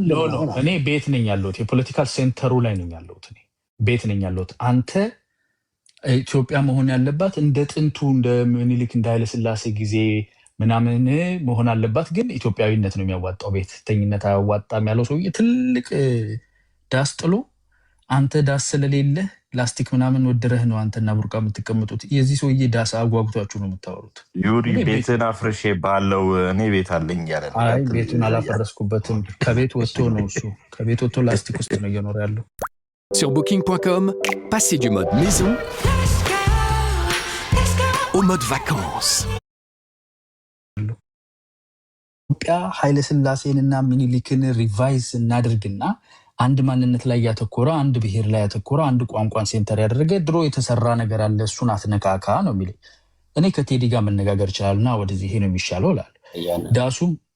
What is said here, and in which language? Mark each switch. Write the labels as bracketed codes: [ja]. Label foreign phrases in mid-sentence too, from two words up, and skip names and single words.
[am] እኔ ቤት ነኝ ያለሁት፣ የፖለቲካል ሴንተሩ ላይ ነኝ ያለሁት። እኔ ቤት ነኝ ያለሁት። አንተ ኢትዮጵያ መሆን ያለባት እንደ ጥንቱ እንደ ምኒልክ እንደ ኃይለስላሴ ጊዜ ምናምን መሆን አለባት። ግን ኢትዮጵያዊነት ነው የሚያዋጣው፣ ቤተኝነት አያዋጣም ያለው ሰውዬ ትልቅ ዳስ ጥሎ አንተ ዳስ ስለሌለህ ላስቲክ ምናምን ወደረህ ነው አንተና ቡርቃ የምትቀምጡት። የዚህ ሰውዬ ዳስ አጓጉቷችሁ ነው የምታወሩት። ዩሪ ቤትን አፍርሼ ባለው እኔ ቤት አለኝ ያለ ቤቱን አላፈረስኩበትም። ከቤት ወጥቶ ነው እሱ ከቤት ወጥቶ ላስቲክ ውስጥ ነው እየኖረ ያለው። [fr] Sur Booking.com, passez du mode maison au mode vacances. [am] ኢትዮጵያ ኃይለስላሴንና ምኒልክን ሪቫይዝ እናድርግና አንድ ማንነት ላይ ያተኮረ አንድ ብሔር ላይ ያተኮረ አንድ ቋንቋን ሴንተር ያደረገ ድሮ የተሰራ ነገር አለ፣ እሱን አትነካካ ነው የሚለኝ። እኔ ከቴዲ ጋር መነጋገር ይችላልና ወደዚህ ይሄ ነው የሚሻለው እላለሁ። ዳሱም